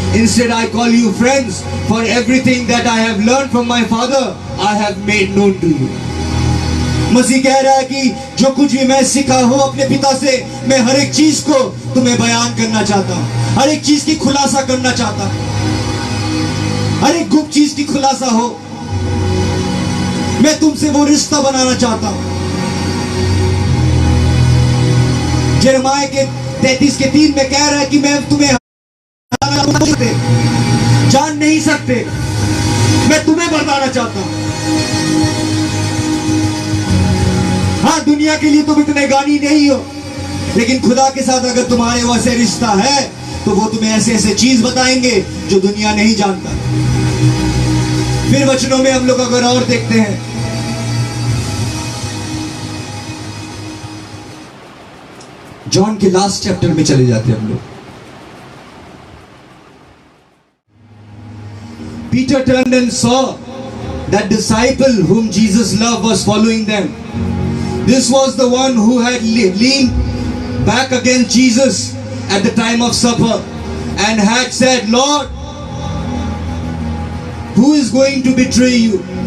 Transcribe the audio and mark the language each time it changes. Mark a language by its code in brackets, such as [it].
[en] Instead I call you friends, for everything that I have learned from my father I have made known to you. [hi] मसीह कह रहा है कि जो कुछ भी मैं सीखा हूं अपने पिता से, मैं हर एक चीज को तुम्हें बयान करना चाहता हूं, हर एक चीज की खुलासा करना चाहता हूं, हर एक गुप्त चीज की खुलासा हो। मैं तुमसे वो रिश्ता बनाना चाहता हूं। यिर्मयाह के 33:3 में कह रहा है कि मैं तुम्हें जान नहीं सकते, मैं तुम्हें बताना चाहता हूं। हाँ, दुनिया के लिए तुम इतने गानी नहीं हो, लेकिन खुदा के साथ अगर तुम्हारे वैसे रिश्ता है तो वो तुम्हें ऐसे ऐसे चीज बताएंगे जो दुनिया नहीं जानता। फिर वचनों में हम लोग अगर और देखते हैं, जॉन के लास्ट चैप्टर में चले जाते हैं हम लोग। [en] Peter turned and saw that disciple whom Jesus loved was following them. This was the one who had leaned back against Jesus at the time of supper and had said, Lord, who is going to betray you?